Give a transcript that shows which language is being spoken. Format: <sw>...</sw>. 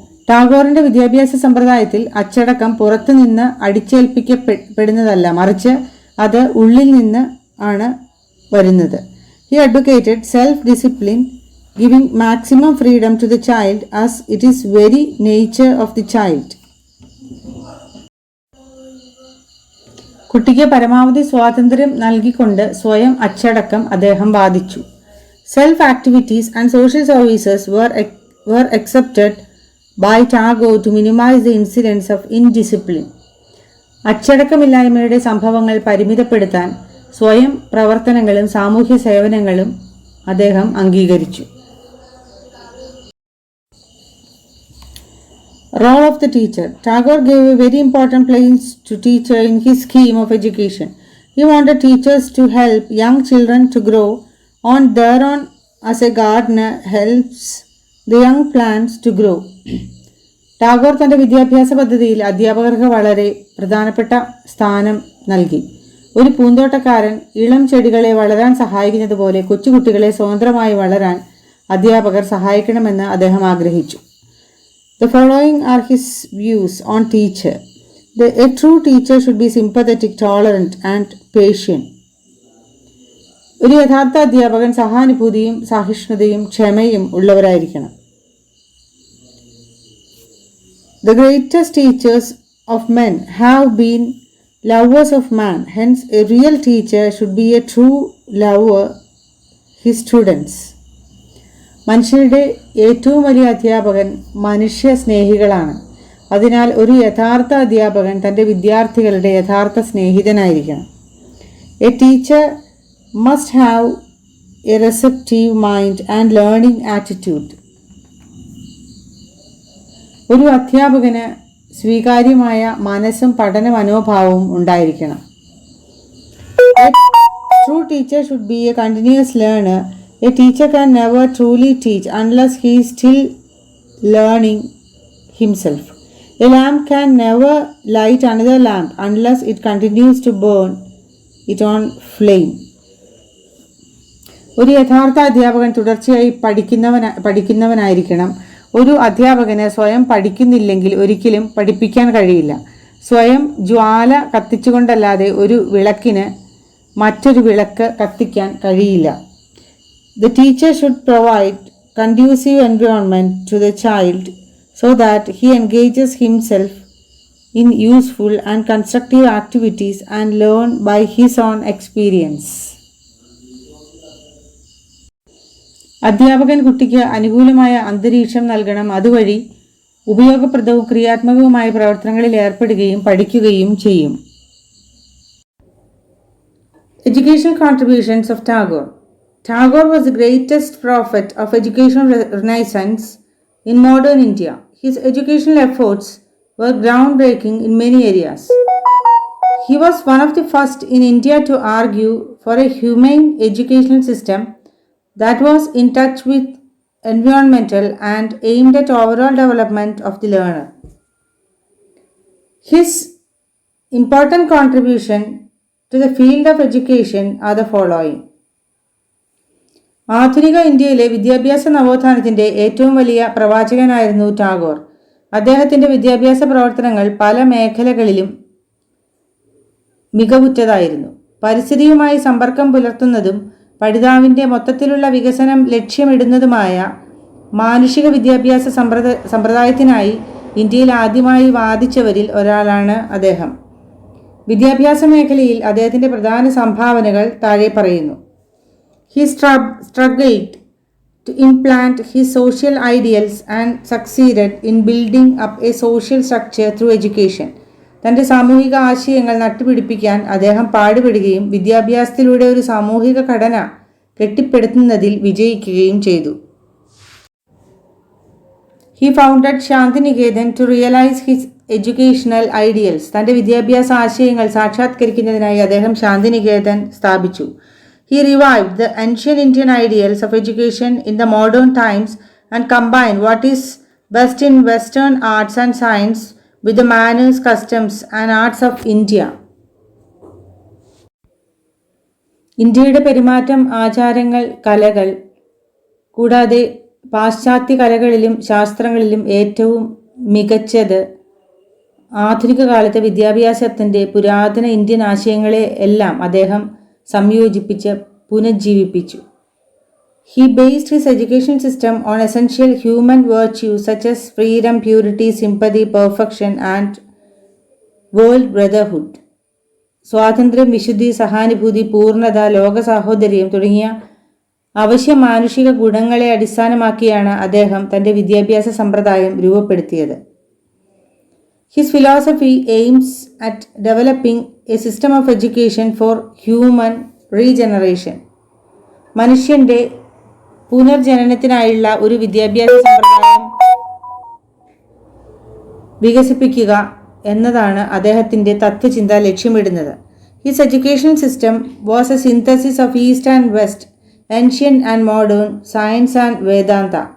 <ml>ടാഗോറിന്റെ വിദ്യാഭ്യാസ സമ്പ്രദായത്തിൽ അച്ചടക്കം പുറത്തുനിന്ന് അടിച്ചേൽപ്പിക്കപ്പെടുന്നതല്ല, മറിച്ച് അത് ഉള്ളിൽ നിന്ന് ആണ് വരുന്നത്.</ml> <en>He advocated self-discipline, giving maximum freedom to the child as it is very nature of the child.</en> <ml>കുട്ടിക്ക് പരമാവധി സ്വാതന്ത്ര്യം നൽകിക്കൊണ്ട് സ്വയം അച്ചടക്കം അദ്ദേഹം വാദിച്ചു.</ml> <en>Self activities and social services were accepted by Tagore to minimize the incidence of indiscipline.</en> <ml>അച്ചടക്കമില്ലായ്മയുടെ സംഭവങ്ങൾ പരിമിതപ്പെടുത്താൻ സ്വയം പ്രവർത്തനങ്ങളും സാമൂഹ്യ സേവനങ്ങളും അദ്ദേഹം അംഗീകരിച്ചു.</ml> <en>Role of the teacher. Tagore gave a very important place to teacher in his scheme of education. He wanted teachers to help young children to grow on their own as a gardener helps the young plants to grow.</en> <ml>Tagore തൻ്റെ വിദ്യാഭ്യാസ പദ്ധതിയിൽ അധ്യാപകർക്ക് വളരെ പ്രധാനപ്പെട്ട സ്ഥാനം നൽകി. ഒരു പൂന്തോട്ടക്കാരൻ ഇളം ചെടികളെ വളരാൻ സഹായിക്കുന്നത് പോലെ കൊച്ചുകുട്ടികളെ സ്വതന്ത്രമായി വളരാൻ അധ്യാപകർ സഹായിക്കണമെന്ന് അദ്ദേഹം ആഗ്രഹിച്ചു.</ml> <en>The following are his views on teacher. A true teacher should be sympathetic, tolerant and patient.</en> <ml>ഒരു യഥാർത്ഥ അധ്യാപകൻ സഹാനുഭൂതിയും സഹിഷ്ണുതയും ക്ഷമയും ഉള്ളവരായിരിക്കണം.</ml> <en>The greatest teachers of men have been lovers of man. Hence, a real teacher should be a true lover his students.</en> <ml>മനുഷ്യരുടെ ഏറ്റവും വലിയ അധ്യാപകൻ മനുഷ്യ സ്നേഹികളാണ്. അതിനാൽ ഒരു യഥാർത്ഥ അധ്യാപകൻ തൻ്റെ വിദ്യാർത്ഥികളുടെ യഥാർത്ഥ സ്നേഹിതനായിരിക്കണം.</ml> <en>A teacher must have a receptive mind and learning attitude.</en> <ml>ഒരു അധ്യാപകന് സ്വീകാര്യമായ മനസ്സും പഠന മനോഭാവവും ഉണ്ടായിരിക്കണം.</ml> <en>A true teacher should be a continuous learner. A teacher can never truly teach unless he is still learning himself. A lamp can never light another lamp unless it continues to burn it on flame.</en> <ml>ഒരു യഥാർത്ഥ അധ്യാപകൻ തുടർച്ചയായി പഠിക്കുന്നവനായിരിക്കണം. ഒരു അധ്യാപകന് സ്വയം പഠിക്കുന്നില്ലെങ്കിൽ ഒരിക്കലും പഠിപ്പിക്കാൻ കഴിയില്ല. സ്വയം ജ്വാല കത്തിച്ചുകൊണ്ടല്ലാതെ ഒരു വിളക്കിന് മറ്റൊരു വിളക്ക് കത്തിക്കാൻ കഴിയില്ല.</ml> <en>The teacher should provide conducive environment to the child so that he engages himself in useful and constructive activities and learn by his own experience.</en> <ml>അധ്യാപകൻ കുട്ടിക്ക് അനുകൂലമായ അന്തരീക്ഷം നൽകണം. അതുവഴി ഉപയോഗപ്രദവും ക്രിയാത്മകവുമായ പ്രവർത്തനങ്ങളിൽ ഏർപ്പെടുകയും പഠിക്കുകയും ചെയ്യും.</ml> <en>Educational contributions of Tagore. Tagore was the greatest prophet of educational renaissance in modern India. His educational efforts were groundbreaking in many areas. He was one of the first in India to argue for a humane educational system that was in touch with environmental and aimed at overall development of the learner. His important contribution to the field of education are the following.</en> <ml>ആധുനിക ഇന്ത്യയിലെ വിദ്യാഭ്യാസ നവോത്ഥാനത്തിൻ്റെ ഏറ്റവും വലിയ പ്രവാചകനായിരുന്നു ടാഗോർ. അദ്ദേഹത്തിൻ്റെ വിദ്യാഭ്യാസ പ്രവർത്തനങ്ങൾ പല മേഖലകളിലും മികവുറ്റതായിരുന്നു. പരിസ്ഥിതിയുമായി സമ്പർക്കം പുലർത്തുന്നതും പഠിതാവിൻ്റെ മൊത്തത്തിലുള്ള വികസനം ലക്ഷ്യമിടുന്നതുമായ മാനുഷിക വിദ്യാഭ്യാസ സമ്പ്രദായത്തിനായി ഇന്ത്യയിൽ ആദ്യമായി വാദിച്ചവരിൽ ഒരാളാണ് അദ്ദേഹം. വിദ്യാഭ്യാസ മേഖലയിൽ അദ്ദേഹത്തിൻ്റെ പ്രധാന സംഭാവനകൾ താഴെ പറയുന്നു.</ml> <en>He struggled to implant his social ideals and succeeded in building up a social structure through education.</en> <ml>തൻ്റെ സാമൂഹിക ആശയങ്ങൾ നട്ടുപിടിപ്പിക്കാൻ അദ്ദേഹം പാടുപെടുകയും വിദ്യാഭ്യാസത്തിലൂടെ ഒരു സാമൂഹിക ഘടന കെട്ടിപ്പടുക്കുന്നതിൽ വിജയിക്കുകയും ചെയ്തു.</ml> <en>He founded Shantiniketan to realize his educational ideals.</en> <ml>തൻ്റെ വിദ്യാഭ്യാസ ആശയങ്ങൾ സാക്ഷാത്കരിക്കുന്നതിനായി അദ്ദേഹം ശാന്തിനികേതൻ സ്ഥാപിച്ചു.</ml> <en>He revived the ancient Indian ideals of education in the modern times and combined what is best in Western arts and science with the manners, customs and arts of India.</en> <ml>ഇന്ത്യയുടെ പെരുമാറ്റം, ആചാരങ്ങൾ, കലകൾ കൂടാതെ പാശ്ചാത്യ കലകളിലും ശാസ്ത്രങ്ങളിലും ഏറ്റവും മികച്ചത് ആധുനിക കാലത്തെ വിദ്യാഭ്യാസത്തിൻ്റെ പുരാതന ഇന്ത്യൻ ആശയങ്ങളെ എല്ലാം അദ്ദേഹം സംയോജിപ്പിച്ച് പുനഃജീവിപ്പിച്ചു.</ml> <en>He based his education system on essential human virtues such as freedom, purity, sympathy, perfection and world brotherhood.</en> <ml>സ്വാതന്ത്ര്യം, വിശുദ്ധി, സഹാനുഭൂതി, പൂർണ്ണത, ലോക സാഹോദര്യം തുടങ്ങിയ അവശ്യ മാനുഷിക ഗുണങ്ങളെ അടിസ്ഥാനമാക്കിയാണ് അദ്ദേഹം തൻ്റെ വിദ്യാഭ്യാസ സമ്പ്രദായം രൂപപ്പെടുത്തിയത്.</ml> <en>His philosophy aims at developing a system of education for human regeneration.</en> <ml>മനുഷ്യൻ്റെ പുനർജനനത്തിനായുള്ള ഒരു വിദ്യാഭ്യാസ സമ്പ്രദായം വികസിപ്പിക്കുക എന്നതാണ് അദ്ദേഹത്തിൻ്റെ തത്വചിന്ത ലക്ഷ്യമിടുന്നത്.</ml> <en>His education system was a synthesis of east and west, ancient and modern, science and Vedanta.</en>